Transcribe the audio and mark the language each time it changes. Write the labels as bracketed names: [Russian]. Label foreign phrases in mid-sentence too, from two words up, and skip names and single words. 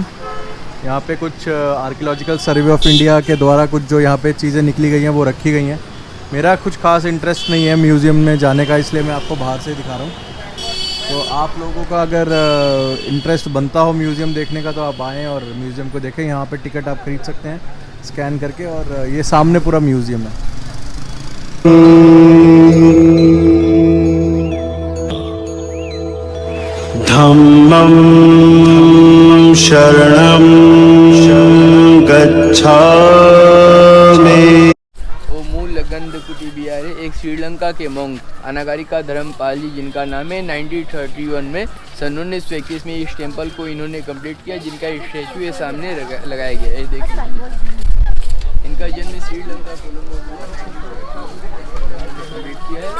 [Hindi] यहाँ पे कुछ आर्कियोलॉजिकल सर्वे ऑफ इंडिया के द्वारा कुछ जो यहाँ पे चीज़ें निकली गई हैं वो रखी गई हैं। मेरा कुछ खास इंटरेस्ट नहीं है म्यूज़ियम में जाने का, इसलिए मैं आपको बाहर से दिखा रहा हूँ। तो आप लोगों का अगर इंटरेस्ट बनता हो म्यूज़ियम देखने का तो आप आएँ और म्यूज़ियम को देखें। यहाँ पे टिकट आप खरीद सकते हैं स्कैन करके, और ये सामने पूरा म्यूज़ियम है। [Pali] धम्मं शरणं गच्छामि। [Hindi] वो मूल गंधकुटी बिहार है, एक श्रीलंका के मोंग अनागारिका धर्मपाल जी, जिनका नाम है। 1931 में सन 1921 में इस टेम्पल को इन्होंने कंप्लीट किया, जिनका स्टैचू ये सामने लगाया गया है। देख लीजिए, इनका जन्म श्रीलंका कोलंबो किया है।